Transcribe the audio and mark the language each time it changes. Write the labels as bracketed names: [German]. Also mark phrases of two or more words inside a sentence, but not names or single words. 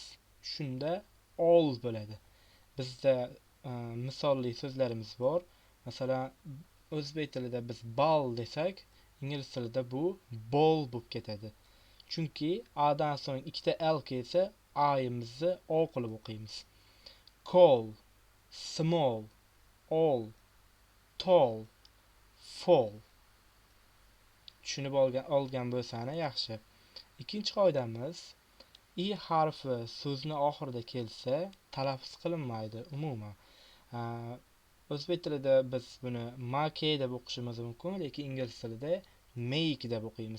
[Uzbek] Shunda all bo'ladi. Bizda misolli so'zlarimiz bor. Masalan, o'zbek tilida biz ball desak, ingliz tilida bu ball bo'lib ketadi. Chunki A dan so'ng ikkita L kelsa, A'imizni O qilib o'qiymiz. [English] Call, small, all, tall, fall. [Uzbek] Tushunib olgan bo'lsani yaxshi. Ikkinchi qoidamiz, I harfi so'zni oxirida kelsa, talaffuz qilinmaydi umuman. O'zbek tilida biz buni make deb o'qishimiz mumkin, lekin ingliz tilida make deb o'qiymiz.